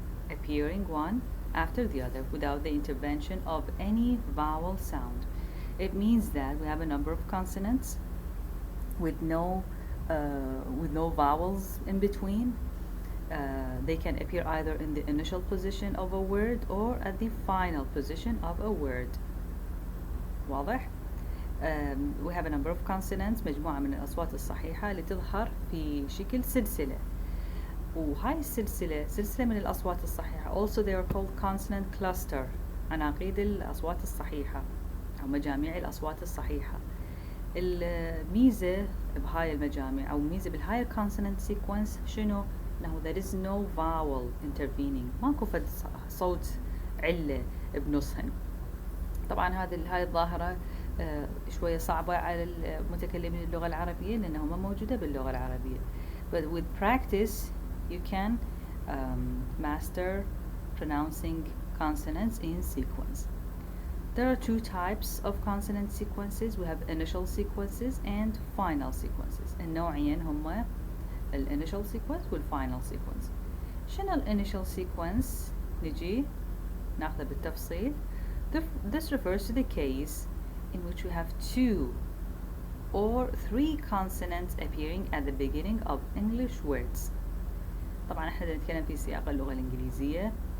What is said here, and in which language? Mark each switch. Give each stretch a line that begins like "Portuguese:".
English: Appearing one after the other without the intervention of any vowel sound. It means that we have a number of consonants with no vowels in between. They can appear either in the initial position of a word or at the final position of a word.
Arabic: واضح؟
English: we have a number of consonants,
Arabic: مجموعة من الأصوات الصحيحة اللي تظهر في شكل سلسلة. وهاي السلسلة سلسلة من الأصوات الصحيحة.
English: Also they are called consonant cluster.
Arabic: عناقيد الأصوات الصحيحة أو مجاميع الأصوات الصحيحة. الميزة بهاي المجامع أو ميزة بالهاي consonant sequence شنو؟ إنه
English: there is no vowel intervening.
Arabic: ماكو فد صوت علة بنصهن. طبعا هاي الظاهرة شوية صعبة على المتكلمين اللغة العربية لأنها ما موجودة باللغة العربية.
English: But with practice you can master pronouncing consonants in sequence. There are two types of consonant sequences. We have initial sequences and final sequences.
Arabic: النوعين هما initial sequence والfinal sequence. شنو initial sequence؟ نجي ناخذه بالتفصيل.
English: This refers to the case in which we have two or three consonants appearing at the beginning of English words.
Arabic: طبعا احنا نتكلم في سياق اللغة الإنجليزية.